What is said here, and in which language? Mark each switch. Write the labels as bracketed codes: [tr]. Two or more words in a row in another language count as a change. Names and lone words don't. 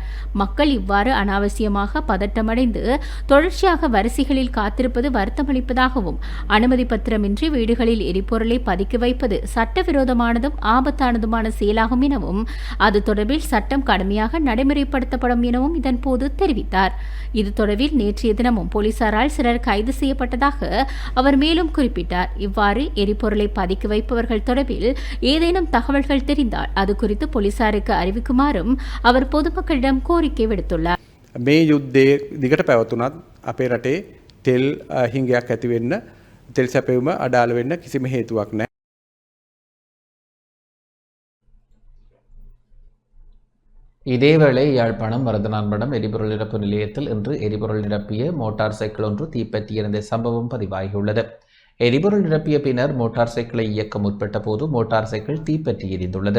[ta] மக்கள் இவ்வாறு அனாவசியமாக பதட்டமடைந்து தொடர்ச்சியாக வரிசைகளில் காத்திருப்பது வருத்தமளிப்பதாகவும் அனுமதி பத்திரமின்றி வீடுகளில் எரிபொருளை பதுக்கி வைப்பது சட்டவிரோதமானதும் ஆபத்தானதுமான செயலாகும் எனவும் அது தொடர்பில் சட்டம் கடுமையாக நடைமுறைப்படுத்தப்படும் எனவும் இதன்போது தெரிவித்தார். இது தொடர்பில் நேற்றைய தினமும் போலீசார் சிலர் கைது செய்யப்பட்டதாக அவர் மேலும் குறிப்பிட்டார். இவ்வாறு எரிபொருளை பதுக்கி வைப்பவர்கள் தொடர்பில் ஏதேனும் தகவல்கள் தெரிந்தால் அது குறித்து போலீசாருக்கு அறிவிக்குமாறும் அவர் பொதுமக்களிடம் கோரிக்கை விடுத்துள்ளார். [si] මේ යුද්ධයේ දිගට පැවතුනත් අපේ රටේ තෙල් හිඟයක් ඇති වෙන්න තෙල් සැපයුම අඩාල වෙන්න කිසිම හේතුවක් නැහැ. [ta] இதேவேளை யாழ்ப்பாணம் மருதனான்படம் எரிபொருள் நிரப்பு நிலையத்தில் இன்று எரிபொருள் நிரப்பிய மோட்டார் சைக்கிள் ஒன்று தீப்பற்றியிருந்த சம்பவம் பதிவாகியுள்ளது. எரிபொருள் நிரப்பிய பின்னர் மோட்டார் சைக்கிளை இயக்க முற்பட்ட போது மோட்டார் சைக்கிள் தீப்பற்றி எரிந்துள்ளது.